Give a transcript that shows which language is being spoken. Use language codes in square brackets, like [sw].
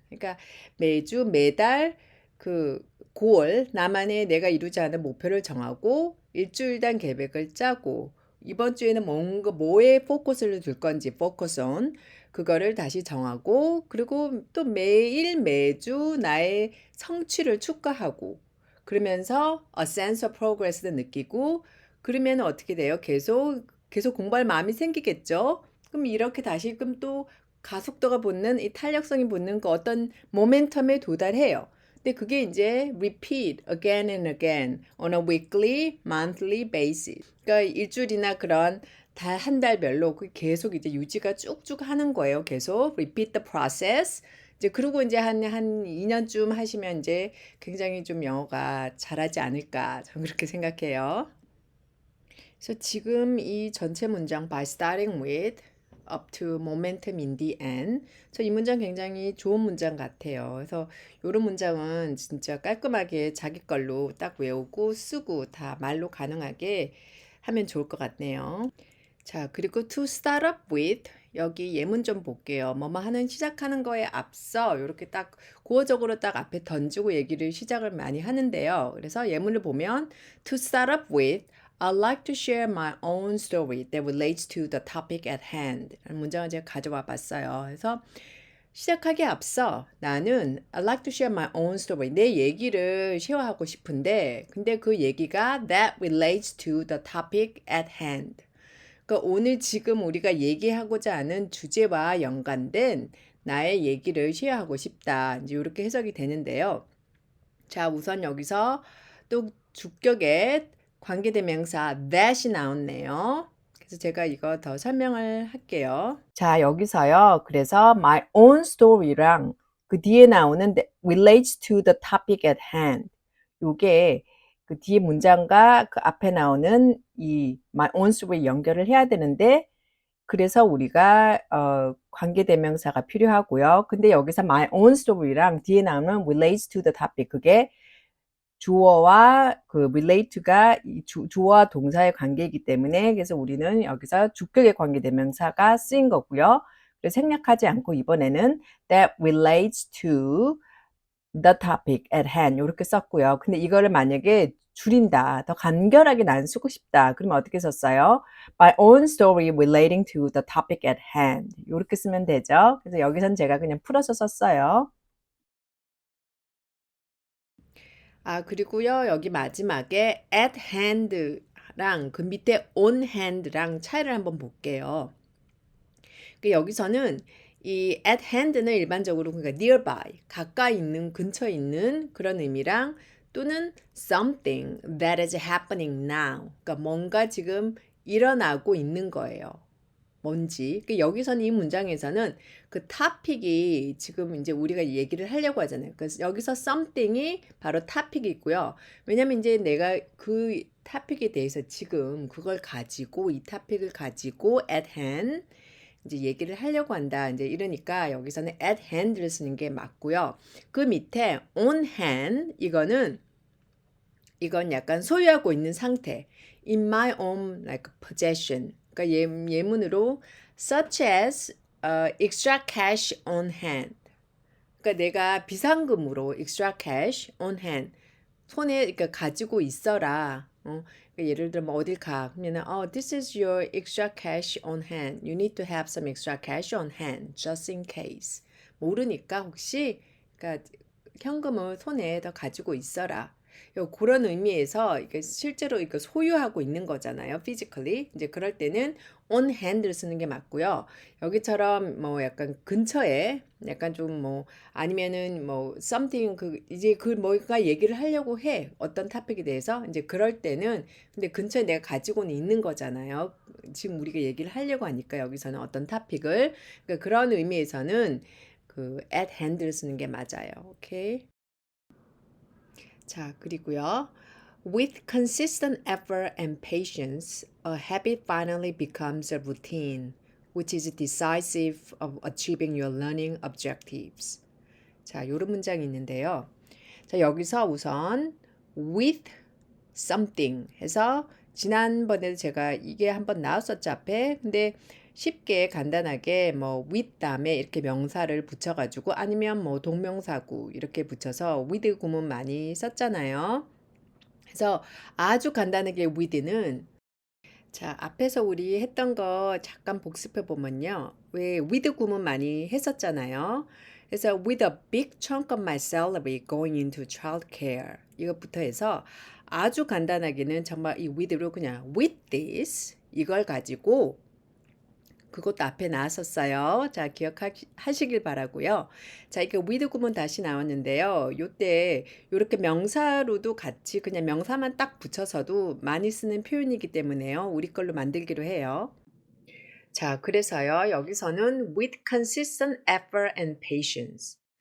[ko] 그러니까 매달 그 나만의 내가 이루지 않은 목표를 정하고 일주일당 계획을 짜고 이번 주에는 뭐에 포커스를 둘 건지 [en] focus on [ko] 그거를 다시 정하고 그리고 또 매주 나의 성취를 축하하고 그러면서 [en] a sense of progress [ko] 도 느끼고 그러면 어떻게 돼요? 계속 공부할 마음이 생기겠죠? 그럼 이렇게 다시금 또 가속도가 붙는 이 탄력성이 붙는 그 어떤 모멘텀에 도달해요. 근데 그게 이제 [en] repeat again and again on a weekly, monthly basis. [ko] 그러니까 일주일이나 그런 한 달별로 계속 이제 유지가 쭉쭉 하는 거예요. 계속 [en] repeat the process. [ko] 이제 그리고 이제 한 2년쯤 하시면 이제 굉장히 좀 영어가 잘하지 않을까 저는 그렇게 생각해요. 그래서 지금 이 전체 문장 [en] by starting with up to momentum in the end. [ko] 이 문장 굉장히 좋은 문장 같아요. 그래서 이런 문장은 진짜 깔끔하게 자기 걸로 딱 외우고 쓰고 다 말로 가능하게 하면 좋을 것 같네요. 자, 그리고 [en] to start up with [ko] 여기 예문 좀 볼게요. 뭐뭐 하는 시작하는 거에 앞서 이렇게 딱 구어적으로 딱 앞에 던지고 얘기를 시작을 많이 하는데요. 그래서 예문을 보면 [en] to start up with I'd like to share my own story that relates to the topic at hand. [ko] 라는 문장을 제가 가져와 봤어요. 그래서 시작하기에 앞서 나는 [en] I'd like to share my own story. [ko] 내 얘기를 쉐어하고 싶은데 근데 그 얘기가 [en] that relates to the topic at hand. [ko] 그러니까 오늘 지금 우리가 얘기하고자 하는 주제와 연관된 나의 얘기를 쉐어하고 싶다. 이제 이렇게 해석이 되는데요. 자, 우선 여기서 또 주격에 관계대명사 that이 나왔네요. 그래서 제가 이거 더 설명을 할게요. 자, 여기서요. [en] 그래서 my own story랑 [ko] 그 뒤에 나오는 [en] relates to the topic at hand. [ko] 요게 그 뒤에 문장과 그 앞에 나오는 이 [en] my own story [ko] 연결을 해야 되는데 그래서 우리가 관계대명사가 필요하고요. 근데 여기서 my own story랑 뒤에 나오는 [en] relates to the topic [ko] 그게 주어와 그 relate가 이 주어와 동사의 관계이기 때문에 그래서 우리는 여기서 주격의 관계대명사가 쓰인 거고요. 그래서 생략하지 않고 이번에는 [en] that relates to the topic at hand [ko] 이렇게 썼고요. 근데 이거를 만약에 줄인다, 더 간결하게 난 쓰고 싶다. 그러면 어떻게 썼어요? [en] My own story relating to the topic at hand [ko] 이렇게 쓰면 되죠. 그래서 여기선 제가 그냥 풀어서 썼어요. 그리고요, 여기 마지막에 at hand랑 그 밑에 on hand랑 차이를 한번 볼게요. 여기서는 이 at hand는 일반적으로 그러니까 nearby, 가까이 있는, 근처에 있는 그런 의미랑 또는 [en] something that is happening now, [ko] 그러니까 뭔가 지금 일어나고 있는 거예요. 뭔지. 여기서는 이 문장에서는 그 topic이 지금 이제 우리가 얘기를 하려고 하잖아요. 그래서 여기서 something이 바로 topic이 있고요. 왜냐면 이제 내가 그 topic에 대해서 지금 그걸 가지고 이 topic을 가지고 at hand 이제 얘기를 하려고 한다. 이제 이러니까 여기서는 at hand를 쓰는 게 맞고요. 그 밑에 on hand 이건 약간 소유하고 있는 상태. [en] In my own like possession. [ko] 그러니까 예문으로 [en] such as extra cash on hand. [ko] 그러니까 내가 비상금으로 [en] extra cash on hand. [ko] 손에 그러니까 가지고 있어라. 그러니까 예를 들어 뭐 어딜 가 그러면 [en] this is your extra cash on hand. You need to have some extra cash on hand just in case. [ko] 모르니까 혹시 그러니까 현금을 손에 더 가지고 있어라. 그런 의미에서 이게 실제로 이거 소유하고 있는 거잖아요. [en] physically. [ko] 이제 그럴 때는 on hand를 쓰는 게 맞고요. 여기처럼 뭐 약간 근처에 약간 좀 뭐 아니면은 뭐 something 이제 그 뭐가 얘기를 하려고 해. 어떤 토픽에 대해서. 이제 그럴 때는 근데 근처에 내가 가지고는 있는 거잖아요. 지금 우리가 얘기를 하려고 하니까 여기서는 어떤 토픽을 그러니까 그런 의미에서는 그 at hand를 쓰는 게 맞아요. 오케이. 자, 그리고요. [en] With consistent effort and patience, a habit finally becomes a routine, which is decisive of achieving your learning objectives. [ko] 자, 요런 문장이 있는데요. 자, 여기서 우선 with something 해서 지난번에도 제가 이게 한번 나왔었죠, 앞에. 근데 쉽게 간단하게 뭐 with 다음에 이렇게 명사를 붙여가지고 아니면 뭐 동명사구 이렇게 붙여서 with 구문 많이 썼잖아요. 그래서 아주 간단하게 with는 자, 앞에서 우리 했던 거 잠깐 복습해 보면요. 왜 with 구문 많이 했었잖아요. 그래서 [en] with a big chunk of my salary going into childcare [ko] 이것부터 해서 아주 간단하게는 정말 이 with로 그냥 with this 이걸 가지고 그것도 앞에 나왔었어요. 자, 기억하시길 바라고요. 자, 이게 with 구문 다시 나왔는데요. 요때 요렇게 명사로도 같이 그냥 명사만 딱 붙여서도 많이 쓰는 표현이기 때문에요. 우리 걸로 만들기로 해요. 자, 그래서요. 여기서는 [en] with consistent effort and patience.